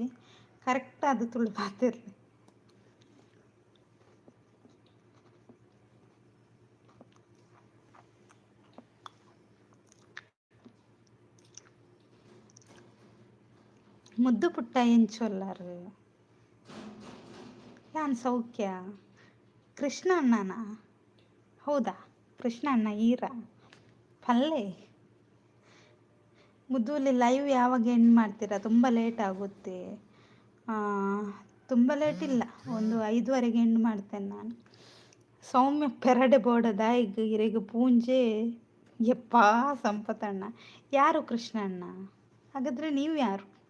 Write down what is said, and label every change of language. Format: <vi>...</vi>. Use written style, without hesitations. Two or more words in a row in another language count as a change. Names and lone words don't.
<tcy>ಕರೆಕ್ಟ್ ಅದು ತುಳು ಪಾತಿರ್ಲಿ. ಮುದ್ದು ಪುಟ್ಟ ಎಂಚೊಲ್ಲರು. ಯಾನ್ ಸೌಖ್ಯ. ಕೃಷ್ಣ ಅಣ್ಣನ? ಹೌದಾ? ಕೃಷ್ಣ ಅಣ್ಣ ಈರ ಪಲ್ಲೆ.</tcy> <kn>ಮುದ್ದೂಲಿ ಲೈವ್ ಯಾವಾಗ ಎಂಡ್ ಮಾಡ್ತೀರಾ? ತುಂಬ ಲೇಟ್ ಆಗುತ್ತೆ. ತುಂಬ ಲೇಟ್ ಇಲ್ಲ, ಒಂದು 5:15 ಎಂಡ್ ಮಾಡ್ತೇನೆ ನಾನು.</kn> <tcy>ಸೌಮ್ಯ ಪೆರಡೆ ಬೋರ್ಡದ ಈಗ ಇರೆಗ ಪೂಂಜೆ ಎಪ್ಪಾ ಸಂಪತ್ತಣ್ಣ.</tcy> <kn>ಯಾರು ಕೃಷ್ಣಣ್ಣ? ಹಾಗಾದರೆ ನೀವು ಯಾರು?</kn>